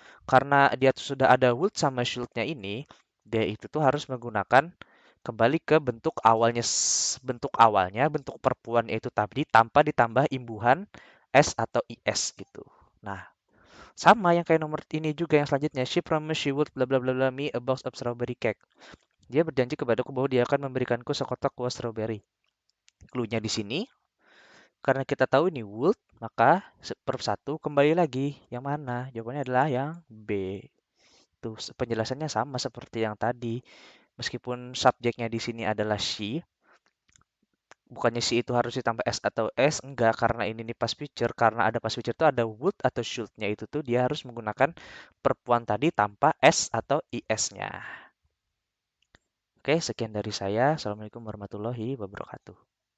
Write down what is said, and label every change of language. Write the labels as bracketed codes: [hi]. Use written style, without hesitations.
[id] Karena dia tuh sudah ada would sama should-nya ini, dia itu tuh harus menggunakan kembali ke bentuk awalnya, bentuk perempuan itu tadi tanpa ditambah imbuhan S atau IS gitu. Nah, sama yang kayak nomor ini juga yang selanjutnya. [en] She promised she would bla bla bla bla me a box of strawberry cake. [id] Dia berjanji kepadaku bahwa dia akan memberikanku sekotak kue strawberry. Clue-nya di sini, karena kita tahu ini would, maka per satu kembali lagi. Yang mana? Jawabannya adalah yang B. Tuh, penjelasannya sama seperti yang tadi. Meskipun subjeknya di sini adalah she, bukannya she itu harus ditambah s atau s, enggak, karena ini nih past future, karena ada past future itu ada would atau should-nya itu tuh dia harus menggunakan perempuan tadi tanpa s atau is-nya. Oke, sekian dari saya. Assalamualaikum warahmatullahi wabarakatuh.